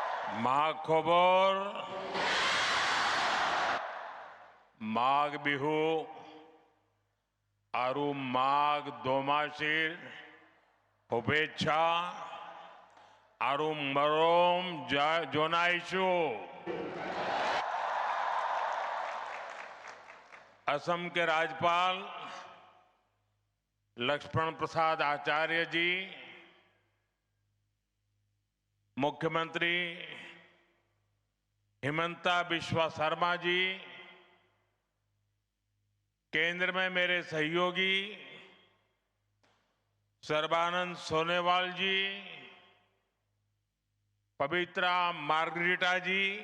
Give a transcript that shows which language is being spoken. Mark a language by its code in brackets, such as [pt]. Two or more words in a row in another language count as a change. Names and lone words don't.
[as] মাঘ খবৰ মাঘ বিহু আৰু মাঘ দোমাসীৰ শুভেচ্ছা আৰু মৰম জনাইছো। [hi] असम के राज्यपाल लक्ष्मण प्रसाद आचार्य जी, मुख्यमंत्री हिमंता बिस्वा शर्मा जी, केंद्र में मेरे सहयोगी सर्बानंद सोनोवाल जी, पवित्रा मार्गरीटा जी,